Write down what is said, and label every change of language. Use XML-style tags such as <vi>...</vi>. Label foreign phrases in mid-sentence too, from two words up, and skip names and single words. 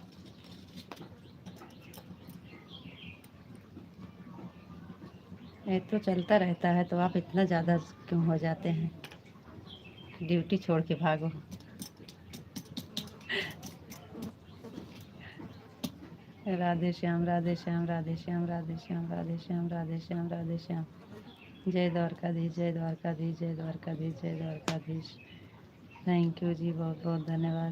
<hi>ये तो चलता रहता है, तो आप इतना ज़्यादा क्यों हो जाते हैं? ड्यूटी छोड़ के भागो। राधे श्याम राधे श्याम राधे श्याम राधे श्याम राधे श्याम राधे श्याम राधे श्याम। जय द्वारकाधीश जय द्वारकाधीश जय द्वारकाधीश जय द्वारकाधीश।</hi> <en>Thank you</en> <hi>जी, बहुत बहुत धन्यवाद।</hi>